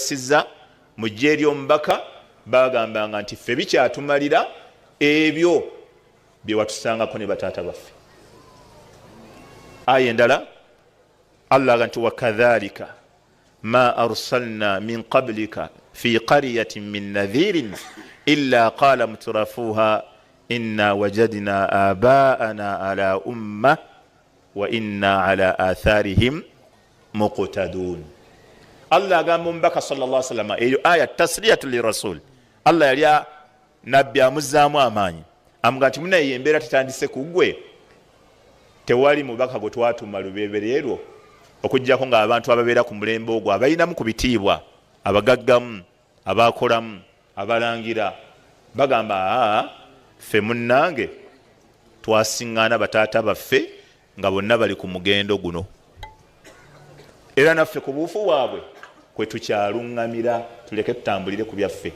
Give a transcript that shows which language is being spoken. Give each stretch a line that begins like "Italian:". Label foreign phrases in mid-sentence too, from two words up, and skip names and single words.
Ganda: bakyayisizza mu jje ery'omubaka bagambanga nti ffe bikyatumalira ebyo bye watusangako ne bataata baffe. Aya endala Allah aga nti
Arabic: وكذلك ما أرسلنا من قبلك في قرية من نذير إلا قال مترفوها إنا وجدنا آباءنا على أمة وإنا على آثارهم مقتدون.
Ganda: Allah agamba omubaka
Arabic: صلى الله عليه وسلم,
Ganda: eyo aya
Arabic: تسلية للرسول.
Ganda: Allah yali nabbi amuzaamu amaanyi amuga nti munaye embeera tetandise kugwe, tewali mubaka gwe twatuma lubeberero okujjako nga abantu ababeera ku mulembe ogwo abayinamu ku bitiibwa, abagaggamu, abakolamu, abalangira bagamba ffe munnange twasiŋŋaana bataata baffe nga bonna bali ku mugendo guno, era naffe ku buufu bwabwe kwe tukyaluŋŋamira, tuleke tutambulire ku byaffe.